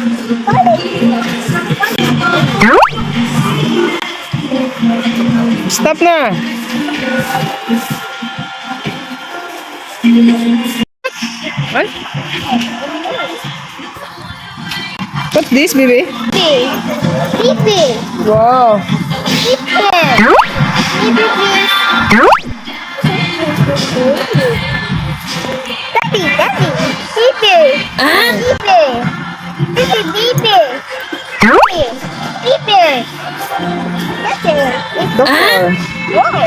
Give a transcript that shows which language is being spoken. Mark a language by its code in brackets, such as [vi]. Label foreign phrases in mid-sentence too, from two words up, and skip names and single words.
[en] Stop na. What? What's this, baby? Pipi. Wow. Pipi. Pipi, please. Daddy, Daddy. Pipi. Pipi. Pipi, Pipi. Pipi. Pipi. That's it. Doctor. Wow.